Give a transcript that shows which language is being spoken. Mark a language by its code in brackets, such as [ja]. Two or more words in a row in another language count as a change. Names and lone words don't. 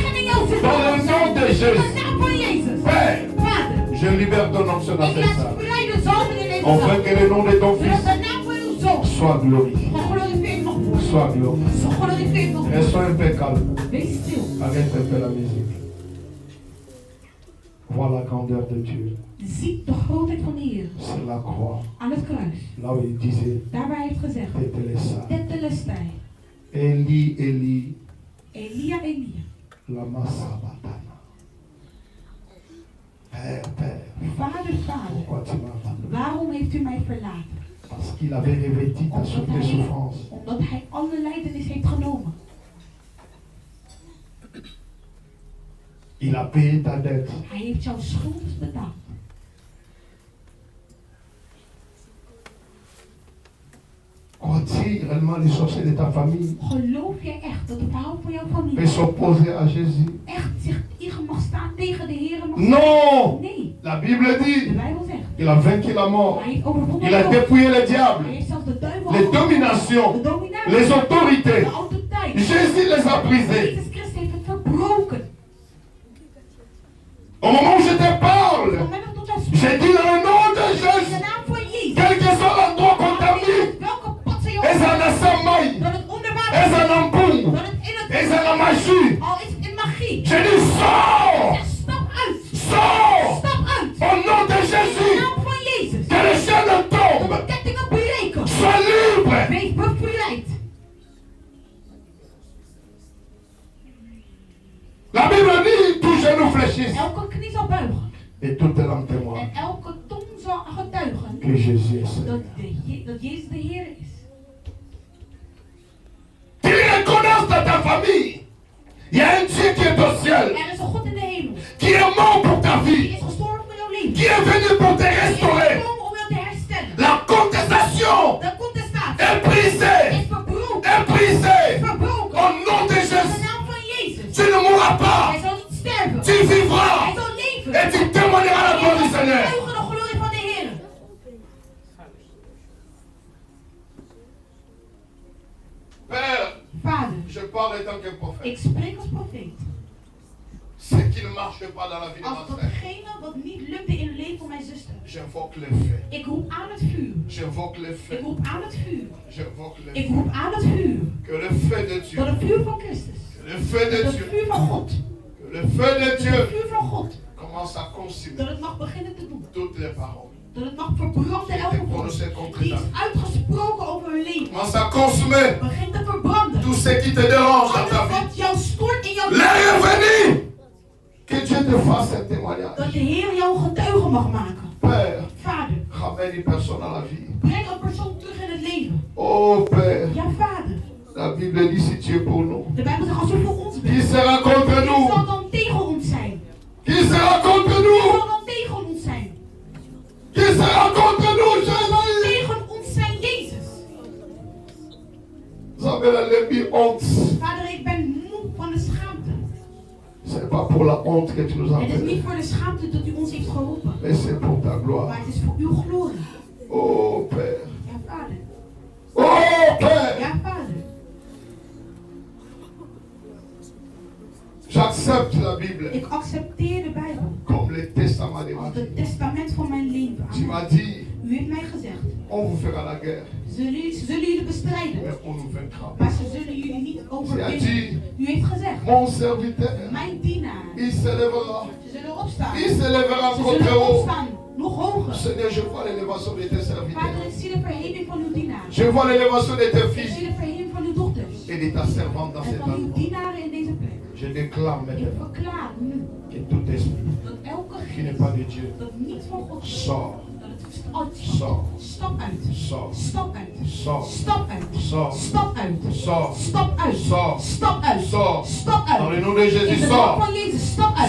[fr] Dans le nom de Jésus, Père, je libère ton onction dans cette salle. On veut que le nom de ton Fils soit glorifié. Sois glorifié. Restons un peu calme. Arrête un peu la musique. Vois la grandeur de Dieu. [nl] Zie de grootheid van de Heer. [fr] C'est la croix. [nl] Aan het kruis. [fr] Là où il disait, [nl] Daar waar hij heeft gezegd. [arc] Tetelestai. Eli, Eli. [nl] Elia, Elia. [arc] Lama sabatana. [fr] Père, Père. [nl] Vader, Vader. [fr] Pourquoi tu m'as abandonné? [nl] Waarom heeft u mij verlaten? [fr] Parce qu'il avait revêtu ta souffrance. [nl] Omdat hij alle lijdenis heeft genomen. [fr] Il a payé ta dette. [nl] Hij heeft jouw schuld betaald. [fr] Crois-tu réellement les sorciers de ta famille [nl] Geloof jij echt dat de vrouw van jouw familie [fr] peut s'opposer à Jésus? [nl] echt zich tegen mag staan tegen de Heer? [fr] Non! [nl] Nee. [fr] La Bible [nl] De [fr] dit [nl] Bijbel zegt. [fr] il a vaincu la mort. [nl] Hij heeft overwonnen [fr] Il a [nl] de dood. [fr] dépouillé le diable, [nl] Hij heeft zelfs de duivel [fr] les dominations, [nl] de dominatie, [fr] les autorités. [nl] de autoriteit. [fr] Jésus les a brisées. [nl] Jezus Christus heeft het verbroken. [fr] Au moment où je te [nl] Op [fr] parle, [nl] het moment dat wij [fr] j'ai dit dans le nom de [nl] in de [fr] Jésus, [nl] naam van Jezus. [fr] quel que soit l'endroit qu'on t'a mis, [nl] Welke pot ze je [fr] et ça n'a pas maille, [nl] dat het onder [fr] et [nl] water [fr] ça [nl] is, [fr] n'a pas, [nl] dat het in het [fr] et ça n'a magie. [nl] al is het in magie. [fr] J'ai dit sors, [nl] Zeg, stap uit. [fr] sors, [nl] Stap uit. [fr] au nom de [nl] In de [fr] Jésus, [nl] naam van Jezus. [fr] que les chaînes [nl] Dat [fr] tombent, [nl] de kettingen breken. [fr] sois libre. [nl] Wees bevrijd. [fr] La Bible dit, tout genou fléchisse, [nl] Elke knie zal buigen. [fr] et toute langue témoigne [nl] En elke tong zal getuigen [fr] que Jésus est Seigneur. [nl] dat Jezus de Heer is. [fr] Tu reconnaisses dans ta famille, il y a un Dieu qui est au ciel, [nl] Er is een God in de hemel. [fr] qui est mort pour ta [nl] Die [fr] vie, [nl] is gestorven voor jouw leven. [fr] qui est venu pour te [nl] Die is [fr] restaurer. [nl] gekomen om jou te herstellen. [fr] La contestation [nl] De contestatie [fr] est brisée, [nl] is verbroken. [fr] est brisée. [nl] Verbroken. [fr] Au nom de [nl] In de [fr] Jésus, [nl] naam van Jezus. [fr] tu ne mourras pas, [nl] Hij zal niet sterven. [fr] tu vivras, [nl] Hij zal leven. [fr] et tu témoigneras la gloire du [nl] Hij zal [fr] Seigneur. [nl] getuigen de glorie van de Heer. [fr] Père, [nl] Vader, [fr] je parle en tant que prophète. [nl] ik spreek als profeet. [fr] Ce qui ne marche pas dans la vie de [nl] Als [fr] ma frère, [nl] datgene wat niet lukte in het leven van mijn zuster. [fr] j'invoque le feu. [nl] Ik roep aan het vuur. [fr] J'invoque le [nl] Ik [fr] feu. [nl] roep aan het vuur. [fr] J'invoque le [nl] Ik [fr] feu. [nl] roep aan het vuur. [fr] Que le feu de Dieu, [nl] Dat het vuur van Christus. [fr] que le feu de [nl] Dat het [fr] Dieu, [nl] vuur van God. [fr] que le feu de [nl] Het [fr] Dieu [nl] vuur van God. [fr] commence à consumer [nl] Dat het mag beginnen te doen. [fr] toutes les paroles [nl] Dat het mag verbranden [fr] qui [nl] elke [fr] étaient [nl] woord. [fr] prononcées contre [nl] Die [fr] ta [nl] is [fr] vie. [nl] uitgesproken over hun leven. [fr] Commence à consumer [nl] Begint te verbranden. [fr] tout ce qui te dérange dans ta [nl] Alles [fr] vie. [nl] wat jou stoort in jouw [fr] Les [nl] leven. [fr] revenus. Que Dieu te fasse un témoignage. [nl] Dat de Heer jou een getuige mag maken. [fr] Père, [nl] Vader, [fr] ramène une personne à la vie. [nl] breng een persoon terug in het leven. [fr] Oh Père, [nl] Ja, Vader. [fr] la Bible dit si tu es pour nous, [nl] De Bijbel zegt als u voor ons [fr] qui [nl] bent. [fr] sera contre [nl] Wie zal [fr] nous? [nl] dan tegen ons zijn? [fr] Qui sera contre [nl] Wie [fr] nous? [nl] zal dan tegen ons zijn? [fr] Qui sera contre nous, Jésus? [nl] Tegen ons zijn Jezus. [fr] Vous avez la lébie honte. [nl] Vader, ik ben moe van de schaamte. [fr] C'est pas pour la honte que tu nous as [nl] Het is [fr] fait, [nl] niet voor de schaamte dat u ons heeft geroepen. [fr] mais c'est pour ta [nl] Maar [fr] gloire. [nl] het is voor uw glorie. [fr] Oh Père. [nl] Ja, Vader. [fr] Oh Père. [nl] Ja, Vader. [fr] J'accepte la Bible [nl] Ik accepteer de Bijbel [fr] comme le testament de ma [nl] als [fr] vie. [nl] het testament van mijn leven. [fr] Tu [nl] Amen. [fr] m'as dit, [nl] U heeft mij gezegd, [fr] on vous fera la guerre, [nl] ze zullen jullie bestrijden, [fr] mais on nous vaincra. [nl] maar ze zullen jullie niet [fr] Tu as [nl] overwinnen. [fr] dit, [nl] U heeft gezegd, [fr] mon serviteur, [nl] mijn dienaar, [fr] il se lèvera. [nl] ze zullen opstaan. [fr] Il se lèvera [nl] Ze [fr] contre [nl] zullen [fr] haut. [nl] opstaan, nog hoger. [fr] Seigneur, je vois l'élévation de tes [nl] Vader, [fr] serviteurs. [nl] ik zie de verheving van uw dienaar. [fr] Je vois l'élévation de tes [nl] Ik [fr] filles. [nl] zie de verheving van uw dochters. [fr] et de ta servante dans [nl] en [fr] cet [nl] van uw [fr] endroit. [nl] dienaren in deze plek. [fr] Je déclare [nl] Ik [fr] maintenant [nl] verklaar nu [fr] que tout esprit [nl] dat elke [fr] qui n'est [nl] geest [fr] pas de Dieu [nl] dat niet van God is, [fr] sort, [nl] dat het uitstapt. [fr] sort, [nl] Stap uit. [fr] sort, [nl] Stap uit. [fr] sort, [nl] Stap uit. [fr] sort, [nl] Stap uit. [fr] sort, [nl] Stap uit. [fr] sort, [nl] Stap uit. [fr] sort. [nl] Stap [fr] Dans [nl] uit. [fr] le nom de [nl] In [fr] Jésus, [nl] de naam [fr] sort. [nl] van Jezus, stap uit.